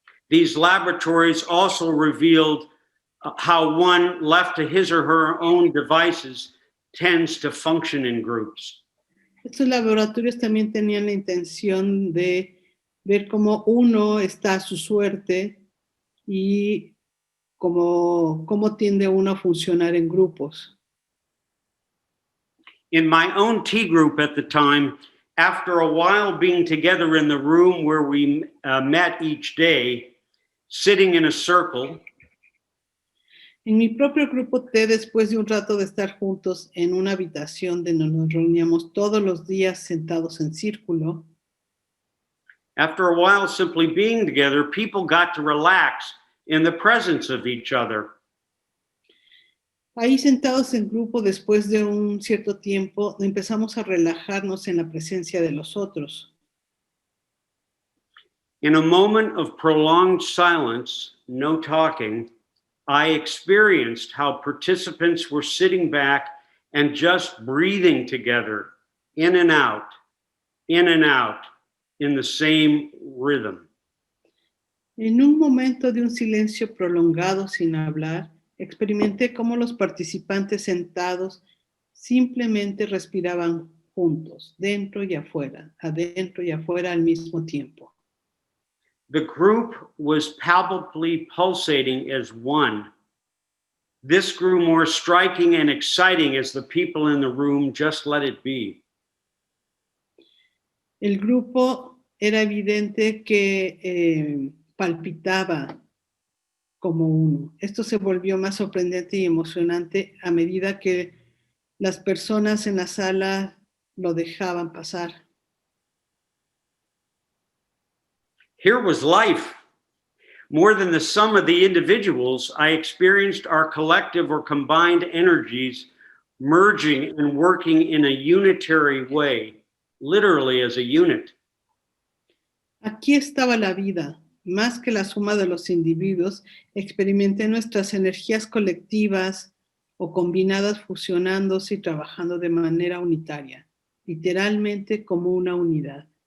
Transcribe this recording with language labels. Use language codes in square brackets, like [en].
[en] These laboratories also revealed how one left to his or her own devices tends to function in groups. [es] Estos laboratorios también tenían la intención de ver cómo uno está a su suerte y cómo tiende uno a funcionar en grupos. [en] In my own tea group at the time, after a while being together in the room where we met each day, sitting in a circle, [es] en mi propio grupo T, después de un rato de estar juntos en una habitación donde nos reuníamos todos los días sentados en círculo, [en] after a while simply being together, people got to relax in the presence of each other. [es] Ahí sentados en grupo, después de un cierto tiempo, empezamos a relajarnos en la presencia de los otros. [en] In a moment of prolonged silence, no talking, I experienced how participants were sitting back and just breathing together, in and out, in the same rhythm. [es] En un momento de un silencio prolongado sin hablar, experimenté cómo los participantes sentados simplemente respiraban juntos, dentro y afuera, adentro y afuera al mismo tiempo. [en] The group was palpably pulsating as one. This grew more striking and exciting as the people in the room just let it be. [es] El grupo era evidente que palpitaba como uno. Esto se volvió más sorprendente y emocionante a medida que las personas en la sala lo dejaban pasar. [en] Here was life. More than the sum of the individuals, I experienced our collective or combined energies merging and working in a unitary way, literally as a unit. [es] Aquí estaba la vida. Más que la suma de los individuos, experimenté nuestras energías colectivas o combinadas fusionándose y trabajando de manera unitaria, literalmente como una unidad.